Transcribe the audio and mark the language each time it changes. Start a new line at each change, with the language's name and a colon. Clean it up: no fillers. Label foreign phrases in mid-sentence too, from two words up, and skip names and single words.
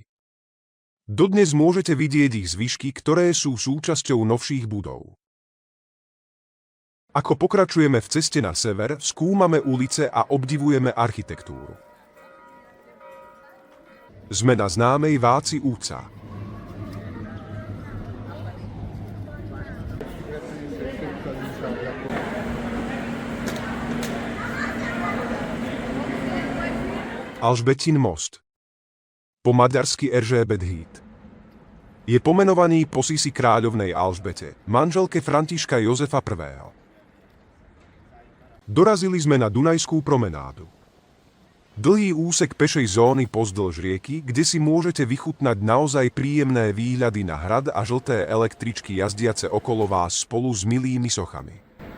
Slovak: Dodnes môžete vidieť ich zvyšky, ktoré sú súčasťou novších budov. Ako pokračujeme v ceste na sever, skúmame ulice a obdivujeme architektúru. Sme na známej Váci Úca. Alžbetin most. Po maďarsky Erzsébet híd. Je pomenovaný po Sisi kráľovnej Alžbete, manželke Františka Jozefa I. Dorazili sme na Dunajskú promenádu. Dlhý úsek pešej zóny pozdĺž rieky, kde si môžete vychutnať naozaj príjemné výhľady na hrad a žlté električky jazdiace okolo vás spolu s milými sochami.